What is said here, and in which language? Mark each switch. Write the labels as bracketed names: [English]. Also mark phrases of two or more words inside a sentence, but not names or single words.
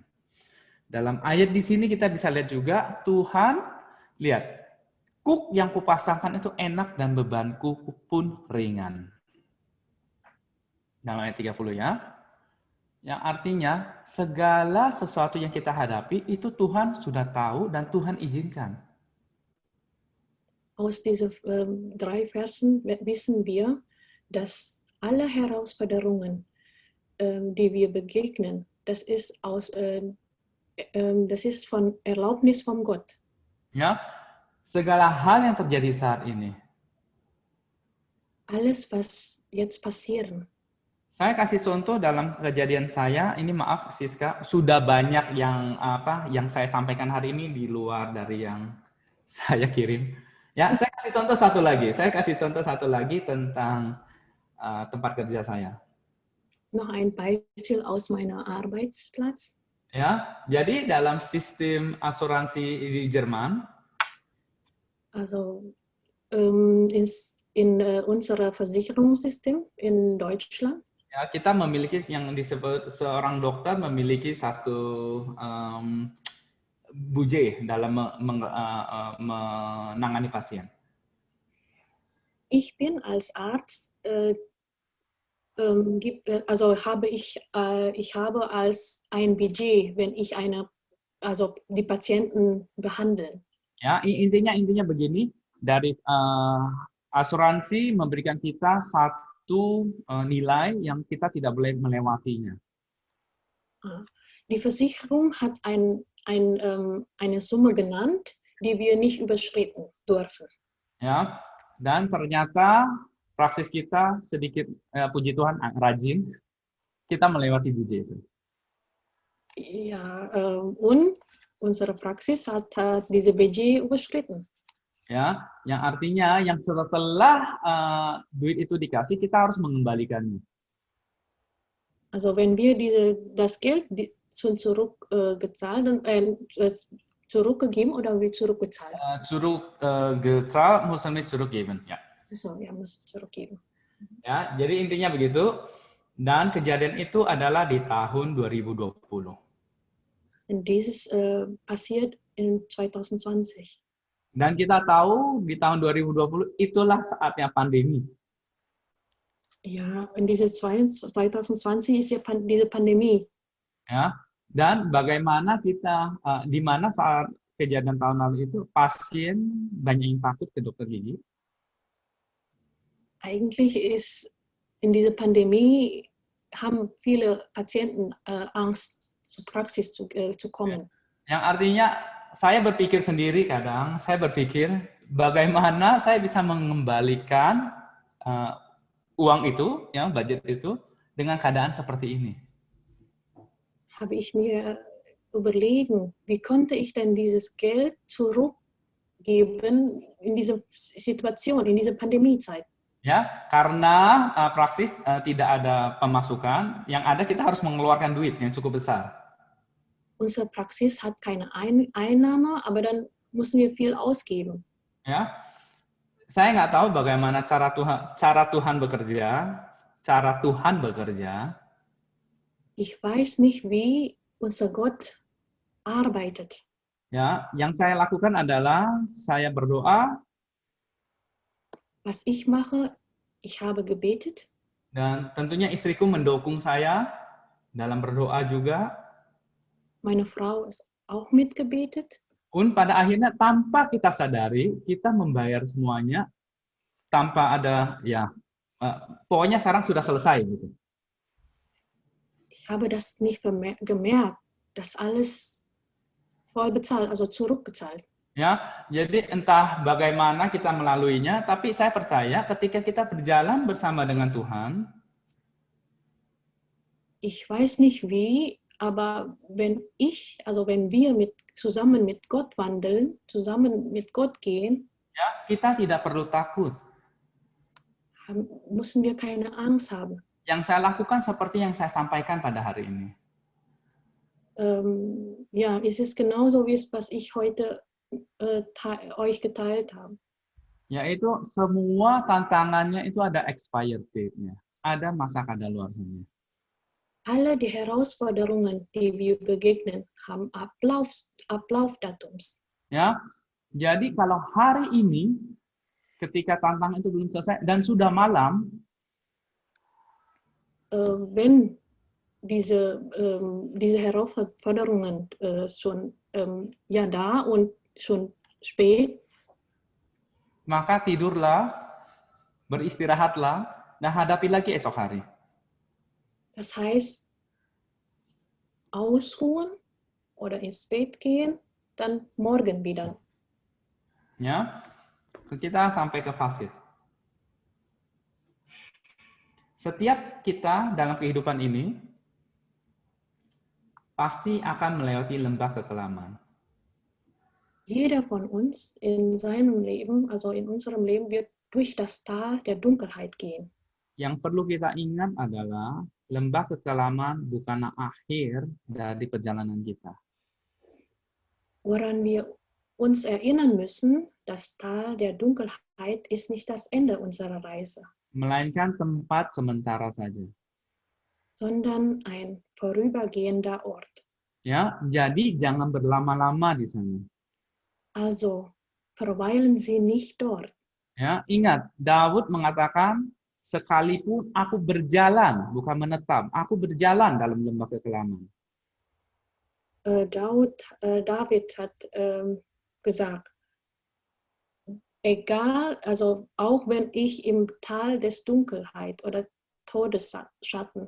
[Indonesian] Dalam ayat di sini kita bisa lihat juga Tuhan, lihat, kuk yang kupasangkan itu enak dan bebanku pun ringan. Dalam ayat 30 ya. Yang artinya segala sesuatu yang kita hadapi itu Tuhan sudah tahu dan Tuhan izinkan. [German] Aus diesen 3 Versen wissen wir, dass alle Herausforderungen, die wir begegnen, das ist von Erlaubnis von Gott. [Indonesian] Ya, segala hal yang terjadi saat ini. [German] Alles, was jetzt passieren. [Indonesian] Saya kasih contoh dalam kejadian saya, ini maaf Siska, sudah banyak yang saya sampaikan hari ini di luar dari yang saya kirim. Ya, saya kasih contoh satu lagi. Saya kasih contoh satu lagi tentang tempat kerja saya. [German] Noch ein Beispiel aus meiner Arbeitsplatz. [Indonesian] Ya, jadi dalam sistem asuransi di Jerman, [German] Also in unserem Versicherungssystem in Deutschland, [Indonesian] ya, kita memiliki yang disebut seorang dokter memiliki satu budget dalam menangani pasien. [German] ich bin als Arzt, ich habe als ein Budget, wenn ich die Patienten behandle. [Indonesian] Ya, intinya begini, dari asuransi memberikan kita satu nilai yang kita tidak boleh melewatinya. [German] Die Versicherung hat eine Summe genannt, die wir nicht überschreiten dürfen. [Indonesian] Ya, dan ternyata praksis kita sedikit, puji Tuhan, rajin, kita melewati budget itu. [German] Ja, und unsere Praxis hat diese Budget überschritten. [Indonesian] Ya, yang artinya yang setelah duit itu dikasih, kita harus mengembalikannya. [German] Also wenn wir das Geld zurückgegeben oder wir zurückgezahlt? Zurückgezahlt, müssen wir zurückgeben. Ja. So, ja, muss zurückgeben. [Indonesian] Ya, jadi intinya begitu. Dan kejadian itu adalah di tahun 2020. [German] Und dieses passiert in 2020. [Indonesian] Dan kita tahu di tahun 2020 itulah saatnya pandemi. [German] Ja, in dieses 2020 ist ja diese Pandemie. [Indonesian] Ya, dan bagaimana kita, di mana saat kejadian tahun lalu itu pasien banyak yang takut ke dokter gigi. [German] Eigentlich ist in dieser Pandemie haben viele Patienten Angst, zur Praxis zu kommen. [Indonesian] Yang artinya saya berpikir sendiri kadang, saya berpikir bagaimana saya bisa mengembalikan uang itu, ya, budget itu dengan keadaan seperti ini. [German] Habe ich mir überlegen, wie konnte ich denn dieses Geld zurückgeben in dieser Situation, in dieser Pandemiezeit? [Indonesian] Ya, karena praksis tidak ada pemasukan, yang ada kita harus mengeluarkan duit yang cukup besar. [German] Unsere Praxis hat keine Einnahme, aber dann müssen wir viel ausgeben. [Indonesian] Ya, saya nggak tahu bagaimana cara Tuhan bekerja. [German] Ich weiß nicht, wie unser Gott arbeitet. [Indonesian] Ya, yang saya lakukan adalah saya berdoa. [German] Was ich mache, ich habe gebetet. [Indonesian] Dan tentunya istriku mendukung saya dalam berdoa juga. [German] Meine Frau ist auch mitgebetet. [Indonesian] Und pada akhirnya tanpa kita sadari, kita membayar semuanya tanpa ada, ya, pokoknya sekarang sudah selesai gitu. [German] Ich habe das nicht gemerkt, dass alles voll bezahlt, also zurückgezahlt. [Indonesian] Ya, jadi entah bagaimana kita melaluinya, tapi saya percaya ketika kita berjalan bersama dengan Tuhan, [German] Ich weiß nicht wie, aber wenn wir zusammen mit Gott wandeln, zusammen mit Gott gehen, [Indonesian] ya, kita tidak perlu takut. [German] müssen wir keine Angst haben. [Indonesian] Yang saya lakukan seperti yang saya sampaikan pada hari ini. [German] Ja, es ist genauso, was ich heute euch geteilt habe. [Indonesian] Yaitu semua tantangannya itu ada [English] expired date- [Indonesian] nya. Ada masa kadaluarsanya. [German] Alle die Herausforderungen, die wir begegnen, haben Ablaufdatums. [Indonesian] Ya, jadi kalau hari ini ketika tantangan itu belum selesai dan sudah malam, [German] Wenn diese Herausforderungen schon da und schon spät, [Indonesian] maka tidurlah, beristirahatlah, dan hadapi lagi esok hari. [German] das heißt, ausruhen oder ins Bett gehen, dann morgen wieder. [Indonesian] Ya, kita sampai ke fasid. Setiap kita dalam kehidupan ini pasti akan melewati lembah kekelaman. [German] Jeder von uns in seinem Leben, also in unserem Leben, wird durch das Tal der Dunkelheit gehen. [Indonesian] Yang perlu kita ingat adalah lembah kekelaman bukanlah akhir dari perjalanan kita. [German] Woran wir uns erinnern müssen, das Tal der Dunkelheit ist nicht das Ende unserer Reise, [Indonesian] Melainkan tempat sementara saja. [German] sondern ein vorübergehender Ort. [Indonesian] Ya, jadi jangan berlama-lama di sana. [German] Also verweilen Sie nicht dort. [Indonesian] Ya, ingat, Daud mengatakan, sekalipun aku berjalan, bukan menetap, aku berjalan dalam lembah kekelaman. [German] David hat gesagt, egal, also auch wenn ich im Tal des Dunkelheit oder Todesschatten,